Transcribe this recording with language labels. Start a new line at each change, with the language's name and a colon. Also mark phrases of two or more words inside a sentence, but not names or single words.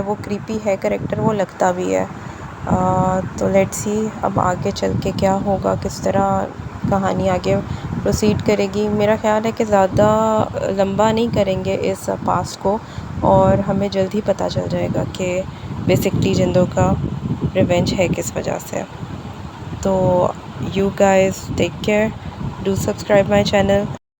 Hindi: वो क्रीपी है करेक्टर, वो लगता भी है. तो
English: let's see
Hindi: अब आगे चल के क्या होगा, किस तरह कहानी आगे प्रोसीड करेगी. मेरा ख्याल है कि ज़्यादा लंबा नहीं करेंगे इस पास्ट को और हमें जल्द ही पता चल जाएगा कि बेसिकली जिंदों का रिवेंज है किस वजह से.
English: तो you guys take care, do subscribe my channel